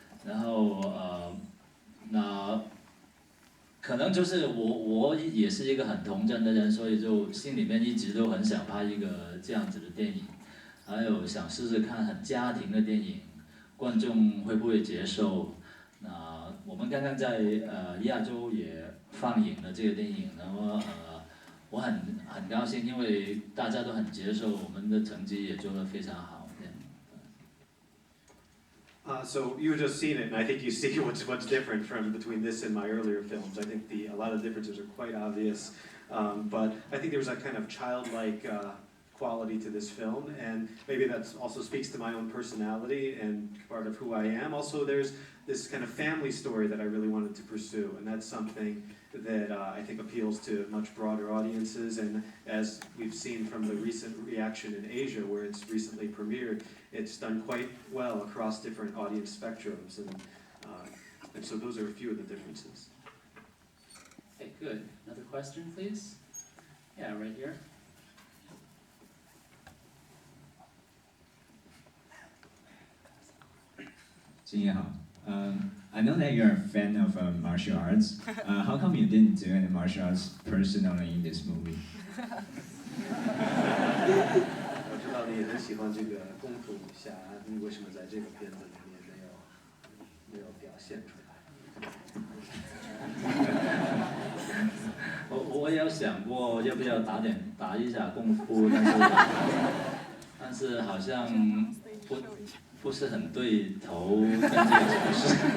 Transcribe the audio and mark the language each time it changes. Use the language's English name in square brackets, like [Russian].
[Chinese] 然后那可能就是我也是一个很童真的人，所以就心里面一直都很想拍一个这样子的电影，还有想试试看很家庭的电影，观众会不会接受？那我们刚刚在亚洲也放映了这个电影，然后我很高兴，因为大家都很接受，我们的成绩也做得非常好。 [English] So you just seen it, and I think you see what's different between this and my earlier films. I think a lot of differences are quite obvious, but I think there was a kind of childlike quality to this film, and maybe that also speaks to my own personality and part of who I am. Also, there's this kind of family story that I really wanted to pursue, and that's something that I think appeals to much broader audiences, and as we've seen from the recent reaction in Asia, where it's recently premiered, it's done quite well across different audience spectrums, and so those are a few of the differences. Okay, good. Another question, please? Yeah, right here. I know that you're a fan of martial arts. How come you didn't do any martial arts personally in this movie? [Chinese] 我知道你也很喜欢这个功夫武侠，你为什么在这个片子里面没有表现出来？我也有想过要不要打一下功夫，但是好像不是很对头跟这个角色。